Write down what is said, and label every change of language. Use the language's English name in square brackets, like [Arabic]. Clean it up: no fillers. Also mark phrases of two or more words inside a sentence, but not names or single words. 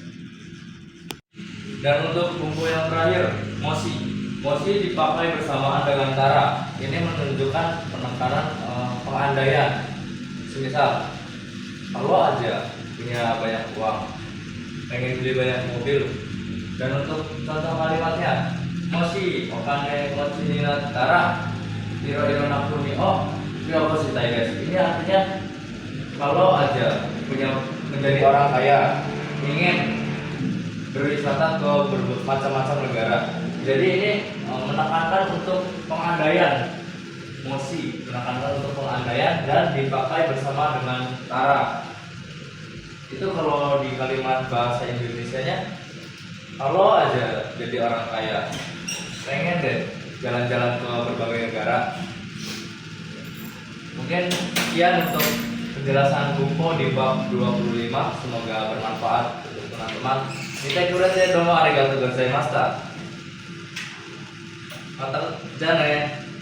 [Indonesian] Dan untuk bumbu yang terakhir, moshi. Moshi dipakai bersamaan dengan tara. Ini menunjukkan penekanan pengandaian. Semisal, kalau aja punya banyak uang, pengen beli banyak mobil. Dan untuk contoh kalimatnya, [Japanese] もしお金持ちになったらいろいろな国を旅行したいです. [Indonesian] Ini artinya kalau aja punya menjadi orang kaya, ingin berwisata ke macam-macam negara. Jadi ini menekankan untuk pengandaian, moshi menekankan untuk pengandaian dan dipakai bersama dengan tara. Itu kalau di kalimat bahasa Indonesianya, kalau aja jadi orang kaya, pengen deh jalan-jalan ke berbagai negara. Mungkin sekian untuk penjelasan Bumpo di bab 25. Semoga bermanfaat untuk teman-teman. Kita kurang [Japanese] どうもありがとうございました. またじゃね.